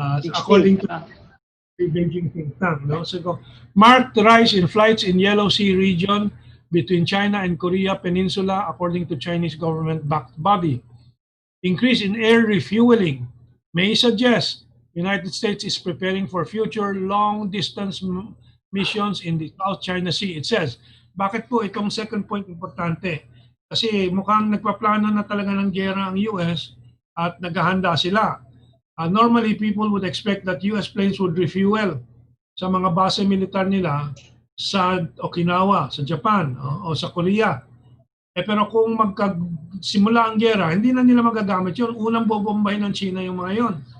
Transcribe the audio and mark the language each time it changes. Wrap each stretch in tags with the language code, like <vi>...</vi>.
<en>According to the Beijing think tank. No? So, marked rise in flights in Yellow Sea region between China and Korea Peninsula, according to Chinese government-backed body. Increase in air refueling may suggest United States is preparing for future long-distance missions in the South China Sea. It says,</en> <tl>bakit po itong second point importante? Kasi mukhang nagpaplano na talaga ng giyera ang US at naghahanda sila.</tl> <en>Normally, people would expect that US planes would refuel</en> <tl>sa mga base militar nila sa Okinawa, sa Japan, o sa Korea. Pero kung magkasimula ang giyera, hindi na nila magagamit yun. Unang bobombahin ng China yung mga yun.</tl>